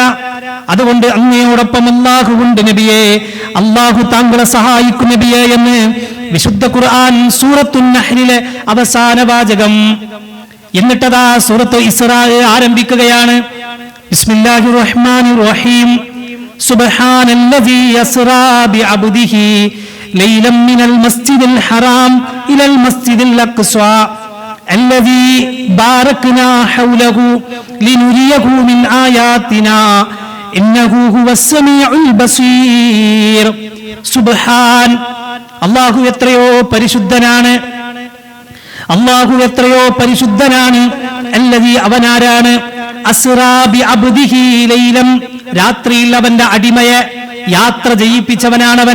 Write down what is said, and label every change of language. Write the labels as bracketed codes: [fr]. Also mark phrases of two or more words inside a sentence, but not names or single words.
[ml] അതുകൊണ്ട് അങ്ങയോടൊപ്പം അല്ലാഹുവുണ്ട് നബിയെ, അല്ലാഹു താങ്കളെ സഹായിക്കും നബിയെ എന്ന് വിശുദ്ധ ഖുർആൻ സൂറത്തുൻ നഹ്ലിലെ അവസാന വാചകം. എന്നിട്ടതാ സൂറത്ത് ഇസ്രാ ആരംഭിക്കുകയാണ്. [ar] بسم الله الرحمن الرحيم. سبحان الذي أسرى بعبده ليلا من المسجد الحرام إلى المسجد الأقصى الذي باركنا حوله لنريه من آياتنا إنه هو السميع البصير. [ml] സുബ്ഹാൻ, അല്ലാഹു എത്രയോ പരിശുദ്ധനാണ്, അല്ലാഹു എത്രയോ പരിശുദ്ധനാണ്. അല്ലദീ, അവനാരാണ്? [ar] أسرى بعبده ليلا, [ml] രാത്രിയിൽ അവന്റെ അടിമയെ യാത്ര ചെയ്യിപ്പിച്ചവനാണവൻ.